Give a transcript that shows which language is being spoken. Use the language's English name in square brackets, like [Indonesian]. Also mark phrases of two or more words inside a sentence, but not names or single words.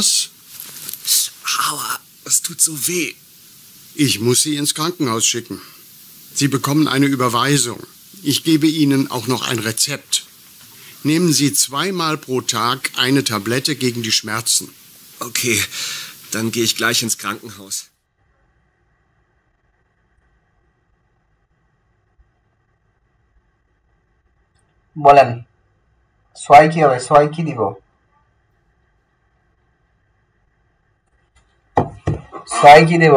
[German] Aua, es tut so weh. Ich muss Sie ins Krankenhaus schicken. Sie bekommen eine Überweisung. Ich gebe Ihnen auch noch ein Rezept. Nehmen Sie 2-mal pro Tag eine Tablette gegen die Schmerzen. Okay, dann gehe ich gleich ins Krankenhaus. [Bangla] বলেন সোয়াই কি হবে? সোয়াই কি দিব? সোয়াই কি দেব?